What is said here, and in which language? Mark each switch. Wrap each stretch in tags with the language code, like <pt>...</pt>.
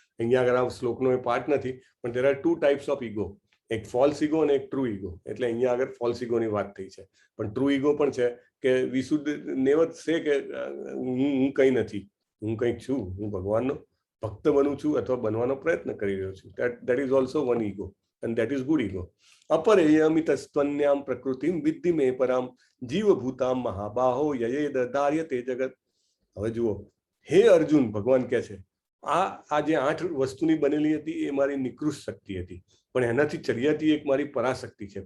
<gu>અહીંયા આગળ આ શ્લોકનો એ પાર્ટ નથી, પણ</gu> <en>there are 2 types of ego.</en> <gu>એક ફોલ્સ ઈગો અને એક ટ્રુ ઈગો. એટલે અહીંયા આગળ ફોલ્સ ઈગોની વાત થઈ છે, પણ ટ્રુ ઈગો પણ છે કે</gu> <en>we should never say</en> <gu>કે હું કંઈ નથી, હું કંઈક છું, હું ભગવાનનો ભક્ત બનું છું અથવા બનવાનો પ્રયત્ન કરી રહ્યો છું.</gu> <en>that is also one ego, and that is good ego.</en> <sa>અપરેયમિતસ્ત્વન્યામ પ્રકૃતિમ વિદ્ધિ મે પરામ જીવભૂતામ મહાબાહો યયેદ ધાર્યતે જગત.</sa> <gu>હવે જુઓ, હે અર્જુન, ભગવાન કહે છે આ જે 8 વસ્તુની બનેલી હતી એ મારી નિકૃષ્ટ શક્તિ હતી, પણ એનાથી ચડિયાતી એક મારી પરાશક્તિ છે.</gu>